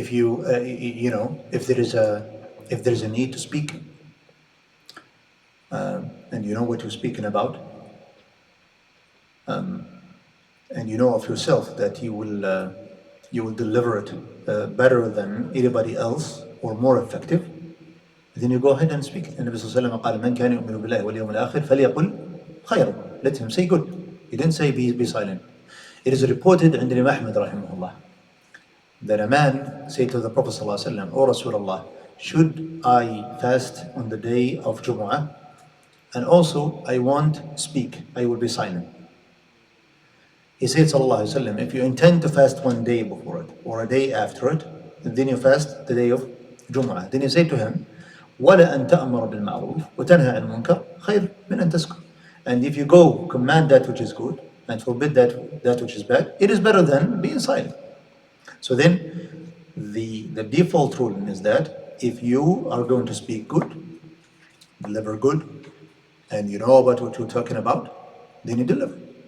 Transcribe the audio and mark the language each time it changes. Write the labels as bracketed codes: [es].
[en] If you if there is a need to speak, and you know what you're speaking about, and you know of yourself that you will deliver it better than anybody else or more effective, then you go ahead and speak. And [ar] Nabi sallallahu alaihi wasallam قال من كان يؤمن بالله واليوم الآخر فليقل خيرا. [en] Let him say good. He didn't say be silent. It is reported [ar] عند [en] Imam Ahmad [ar] رحمه الله [en] that a man said to the Prophet sallallahu alaihi wasallam, "O Rasulullah, should I fast on the day of Jumu'ah? And also I won't speak. I will be silent." He said sallallahu alaihi wasallam, if you intend to fast one day before it or a day after it, then you fast the day of Jumu'ah. Then you say to him, [ar] وَلَا أَن تَأْمَرَ بِالْمَعْرُوفِ وَتَنْهَى عَنِ الْمُنكَرِ خَيْرٌ مِنْ أَن تَسْكُتَ. [en] And if you go command that which is good and forbid that which is bad, it is better than being silent. So then the default rule is that if you are going to speak good, deliver good, and you know about what you're talking about, then you deliver.